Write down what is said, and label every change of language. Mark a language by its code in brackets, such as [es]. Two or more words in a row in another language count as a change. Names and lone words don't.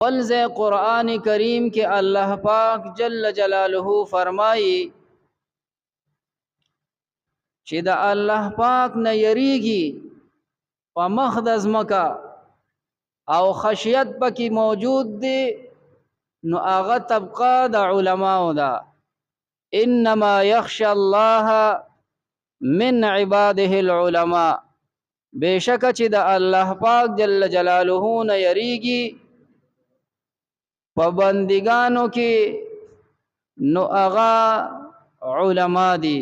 [ps] والزے [ur] قرآن کریم کے اللہ پاک جل جلالہ فرمائی [ps] چې د الله پاک نه یریږي په مخ د ځمکه او خشیت پکې موجود دی نو هغه طبقه د علماو ده. [ar] انما یخشى الله من عباده العلماء، [ps] بشک چې د الله پاک [ar] جل جلاله [ps] نه یریږي په بندګانو کې نو هغه علما دي.